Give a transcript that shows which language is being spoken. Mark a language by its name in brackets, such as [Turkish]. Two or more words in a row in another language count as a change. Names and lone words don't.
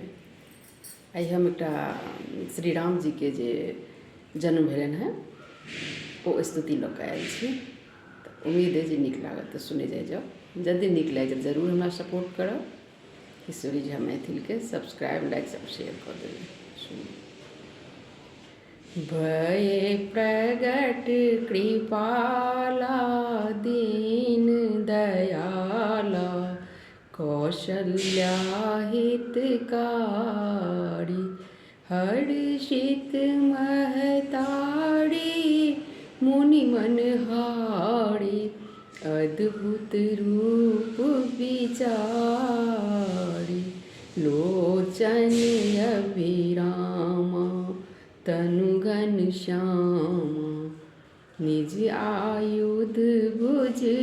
[Maithili] आइ हम एकटा श्री राम जी के जे जन्म भेलनि हैं ओ स्तुति लऽ कऽ आयल छी। तऽ उम्मीद है जे नीक लागत तऽ सुने जाओ। जल्दी नीक लागि जाए जरूर हमरा सपोर्ट करब। किशोरी झा मैथिल के सब्सक्राइब लाइक सब शेयर कर देबै। [Awadhi] भये प्रगट कृपाला दीन दयाला कौशल्या हितकारी हर्षित महतारी मुनि मनहारी अद्भुत रूप विचारी लोचन अभिरामा तनु घनश्यामा निज आयुध भुज